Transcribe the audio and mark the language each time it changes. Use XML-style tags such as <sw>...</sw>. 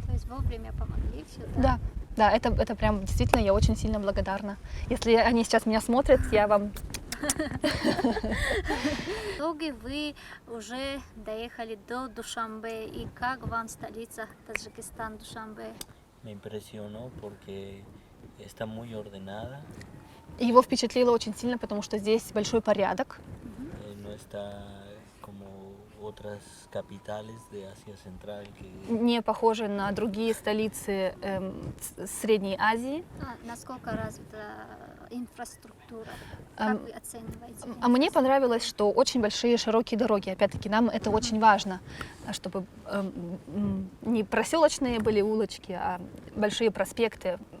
<ru>То есть вовремя помогли все, Да, да, это прям действительно я очень сильно благодарна. Если они сейчас меня смотрят, я вам... В итоге вы уже доехали до Душанбе, и как вам столица Таджикистан, Душанбе?</ru> <es>Me impresionó porque está muy ordenada,</es> <ru>Его впечатлило очень сильно, потому что здесь большой порядок.</ru> <es>no está como otras capitales de Asia Central que</es> <ru>Не похоже на другие столицы Средней Азии. Насколько развита инфраструктура? Как вы оцениваете? А мне понравилось, что очень большие широкие дороги. Опять-таки, нам это очень важно, чтобы не проселочные были улочки, а большие проспекты.</ru>